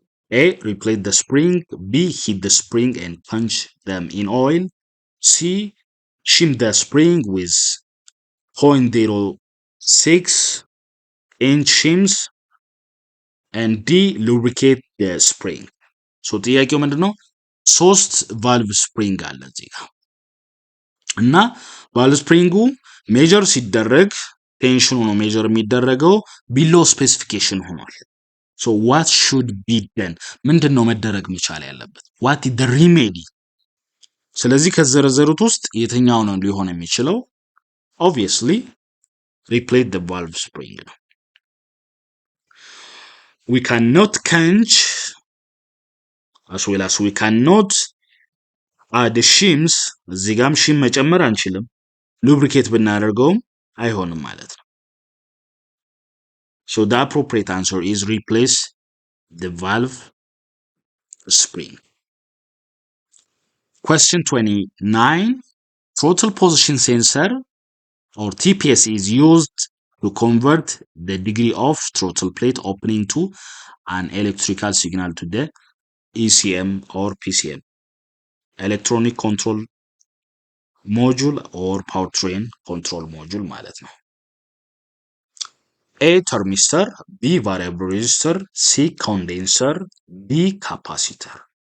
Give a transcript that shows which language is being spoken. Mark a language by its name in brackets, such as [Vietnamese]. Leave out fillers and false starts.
[English] A, replace the spring. B, heat the spring and punch them in oil. C, shim the spring with 0.06 inch shims. And D, lubricate the spring. [Amharic] ሶ ጥያቄው ምንድነው? ሶስት ቫልቭ ስፕሪንግ አለ እዚህ ጋር እና ቫልቭ ስፕሪንጉ ሜጀር ሲደረግ ቴንሽኑ ነው ሜጀር የሚደረገው ቢሎ ስፔሲፊኬሽን ሆኗል። ሶ [English] ዋት ሹድ ቢ ደን [Amharic] ምንድነው መደረግ መቻል ያለበት? [English] ዋት ኢዝ ዘ ሪሜዲ? [Amharic] ስለዚህ ከዘረዘሩት ውስጥ የትኛው ነው ሊሆን የሚችለው? [English] ኦብቪየስሊ ሪፕሌስ ዘ ቫልቭ ስፕሪንግ ነው። we cannot quench as well as we cannot add shims. [Amharic] እዚህ ጋርም ሺም መጨመር አንችልም። ሉብሪኬት ብናደርገውም አይሆንም ማለት ነው። [English] So the appropriate answer is replace the valve spring. Question 29. Throttle position sensor or TPS is used to convert the degree of throttle plate opening to an electrical signal to the ECM or PCM, electronic control module or powertrain control module ማለት ነው። A, thermistor, B, variable resistor, C, condenser, D, capacitor.